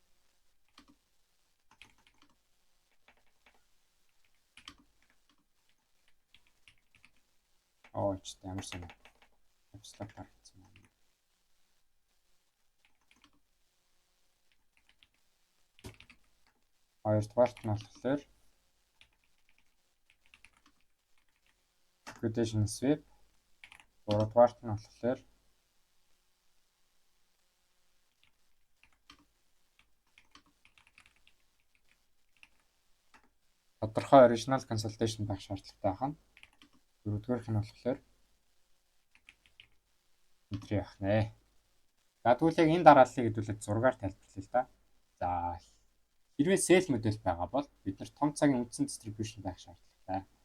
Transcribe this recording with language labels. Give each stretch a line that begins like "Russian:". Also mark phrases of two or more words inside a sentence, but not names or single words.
Mongolian: Ч ямар сонио. Абстракт харагдсан байна. Хоёрдугаарт нь болохоор
English: liquidation sweep.
Mongolian: Гуравдугаарт нь болохоор тодорхой
English: original consultation
Mongolian: байх шаардлагатай байна. Дөрөвдүгээрх нь болохоор entry авах нэ. За тэгвэл яг энэ дарааллыг хэдүүлээд 6-аар тайлбарлая л да. За хэрвээ sell модель байгаа бол бид нар том цагийн үндсэн distribution байх шаардлагатай.